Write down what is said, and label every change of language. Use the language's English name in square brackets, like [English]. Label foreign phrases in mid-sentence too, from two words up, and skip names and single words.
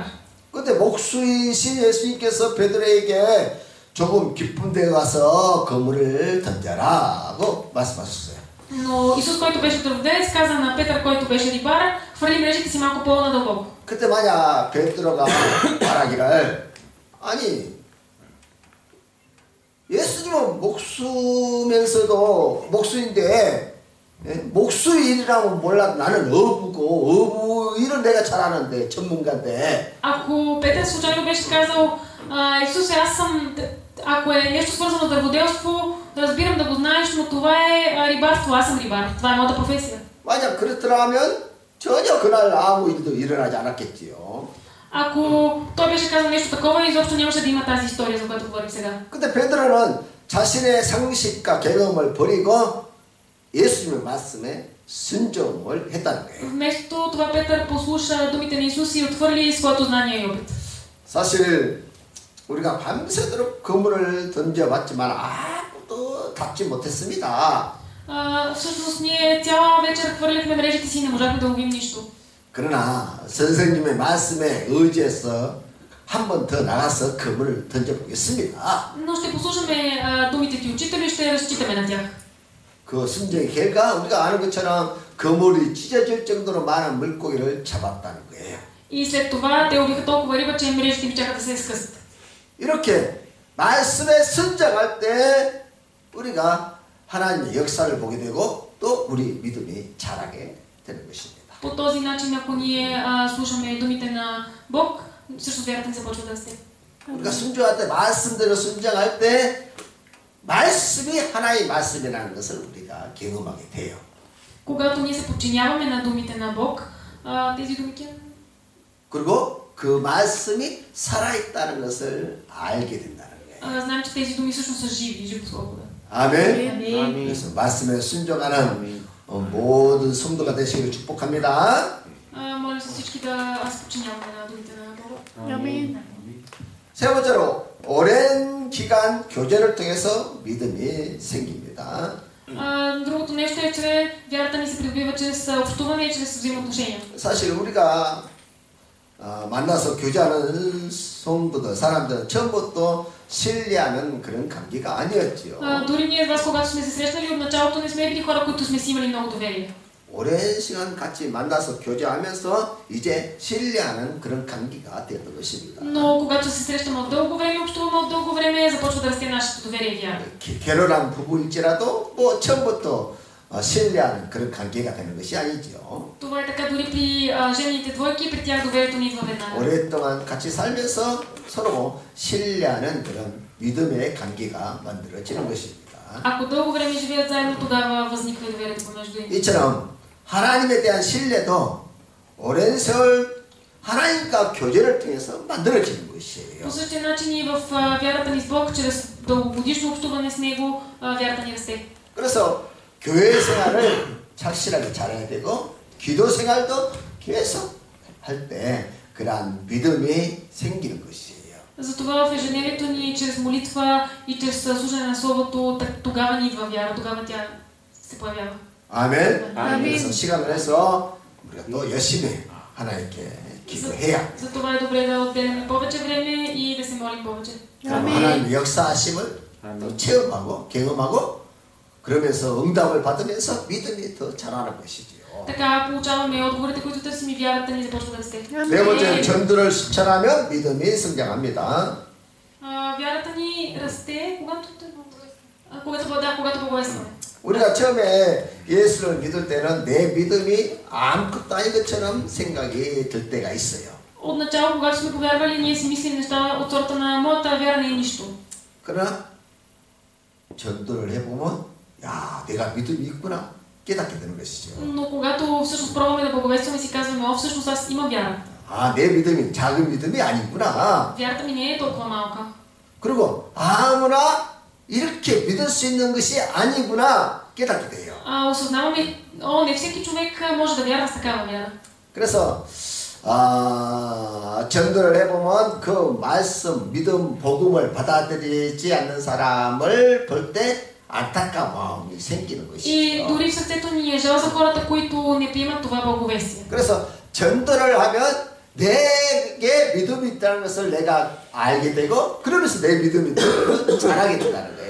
[Korean] 근데 목수이신 예수님께서 베드로에게 조금 깊은 데 가서 그물을 던져라고 말씀하셨어요. [Bulgarian] Но Исус, който беше дърводелец, каза на Петър, който беше рибар, хвърли мрежите си малко по-надълбоко. [Korean] 그때 만약 베드로가 말하기를 아니 예수님은 목수면서도 목수인데 목수 일이라면 몰라도 나는 어부고 어부 일은 내가 잘하는데 전문가인데. [Bulgarian] Ако Петър случайно беше казал, Исусе, аз съм, ако е нещо свързано с дърводелство, разбирам да го знаеш, но това е рибарство, аз съм рибар, това е моята професия. [Korean] 만약 그렇더라면 전혀 그날 아무 일도 일어나지 않았겠지요. [Bulgarian] Ако той беше казал нещо такова, изобщо нямаше да има тази история, за която говорим сега. [Korean] 근데 베드로는 자신의 상식과 경험을 버리고 예수님의 말씀에 순종을 했다는 거예요. [Bulgarian] Вместо това Петър послуша думите на Исус и отхвърли своето знание и опит. [Korean] 사실 우리가 밤새도록 그물을 던져봤지만 아무도 잡지 못했습니다. [Bulgarian] Всъщност ние цяла вечер хвърляхме мрежите си и не можахме да ловим нищо. [Korean] 그러나 선생님의 말씀에 의지해서 한 번 더 나가서 그물을 던져보겠습니다. [Bulgarian] Но ще послушаме думите ти, учители, и ще разчитаме на тях. [Korean] 그 순종의 결과 우리가 아는 것처럼 그물이 찢어질 정도로 많은 물고기를 잡았다는 거예요. [Bulgarian] И след това те ловиха толкова риба, че мрежите им чакат да се изкъсат. [Korean] 이렇게 말씀에 순종할 때 우리가 하나님의 역사를 보게 되고 또 우리 믿음이 자라게 되는 것입니다. [Bulgarian] По този начин, ако ние слушаме думите на Бог, също вярата ни започва да расте. [Korean] 우리가 순종할 때 말씀대로 순종할 때 말씀이 하나의 말씀이라는 것을 우리가 경험하게 돼요. [Bulgarian] Когато ние се подчиняваме на думите на Бог, тези думи [Korean] 그리고 그 말씀이 살아있다는 것을 알게 된다는 거예요. [Bulgarian] знаем, че тези думи всъщност са живи, живословни. [Korean] 아멘. [Bulgarian] Амин. [Korean] 그래서 말씀에 순종하는 모든 성도가 되시기를 축복합니다. [Bulgarian] Моля се всички да се подчиняваме на думите на Бога. Амин. [Korean] 세 번째로 오랜 기간 교제를 통해서 믿음이 생깁니다. [Bulgarian] Другото нещо е, че вярата ни се придобива чрез общуване и чрез взаимоотношения. [Korean] 사실 우리가 만나서 교제하는 성도들, 사람들은 처음부터 신뢰하는 그런 관계가 아니었지요. [Bulgarian] Дори ние с вас, когато сме се срещнали от началото, не сме били хора, които сме си имали много доверие. [Korean] 오랜 시간 같이 만나서 교제하면서 이제 신뢰하는 그런 관계가 되었던 것입니다. [Bulgarian] Но когато се срещаме от дълго време, общуваме от дълго време, започва да расте нашето доверие и вяра. [Korean] 결혼한 부부일지라도 뭐 처음부터 신뢰하는 그런 관계가 되는 것이 아니죠. [Bulgarian] Това е така дори при жените двойки, при тях доверието ни идва веднага. [Korean] 오랫동안 같이 살면서 서로 신뢰하는 그런 믿음의 관계가 만들어지는 것입니다. [Bulgarian] Ако дълго време живеят заедно, тогава възниква и доверието помежду им. [Korean] 이처럼 하나님에 대한 신뢰도 오랜 세월 하나님과 교제를 통해서 만들어지는 것이에요. [Bulgarian] По същия начин и в вярата ни с Бог, чрез дългогодишно общуване с Него, вярата ни расте. [Korean] 그래서 교회 생활을 착실하게 잘해야 되고 기도 생활도 계속 할 때 그러한 믿음이 생기는 것이에요. [Bulgarian] Затова в ежедневието ни, чрез молитва и чрез слушане на Словото, тогава ни идва вяра, тогава тя се появява. [Korean] 아멘. 아멘. 그래서 시간을 해서 우리가 또 열심히 하나님께 기도해야 [Bulgarian] Затова е добре да отделяме повече време и да се молим повече. [Korean] 그럼 하나님의 역사하심을 또 체험하고 경험하고 그러면서 응답을 받으면서 믿음이 더 자라는 것이지요. [Bulgarian] Така получаваме отговорите, които търсим и вярата ни започва да расте. [Korean] 네 번째는 전도를 실천하면 믿음이 성장합니다. [Bulgarian] Вярата ни расте, когато благовестваме. [Korean] 우리가 처음에 예수를 믿을 때는 내 믿음이 아무것도 아닌 것처럼 생각이 들 때가 있어요. [Bulgarian] Отначало, когато сме повярвали, ние си мислим неща от сорта на моята вяра не е нищо. [Korean] 그러나 전도를 해보면 야 내가 믿음이 있구나 깨닫게 되는 것이죠. [Bulgarian] Но когато всъщност пробваме да благовестваме, си казваме, всъщност аз имам вяра. [Korean] 아, 내 믿음이 작은 믿음이 아니구나. [Bulgarian] Вярата ми не е толкова малка. [Korean] 그리고 아무나 이렇게 믿을 수 있는 것이 아니구나 깨닫게 돼요. [Bulgarian] Осъзнаваме, не всеки човек може да вярва с такава вяра. [Korean] 그래서 전도를 해보면 그 말씀, 믿음, 복음을 받아들이지 않는 사람을 볼 때 안타까운 마음이 생기는 [Bulgarian] И [Korean] 것이죠. [Bulgarian] дори в сърцето ни е жал за хората, които не приемат това благовестие. [Korean] 그래서 전도를 하면 내게 믿음이 있다는 것을 내가 알게 되고 그러면서 내 믿음이 자라게 된다는 거예요.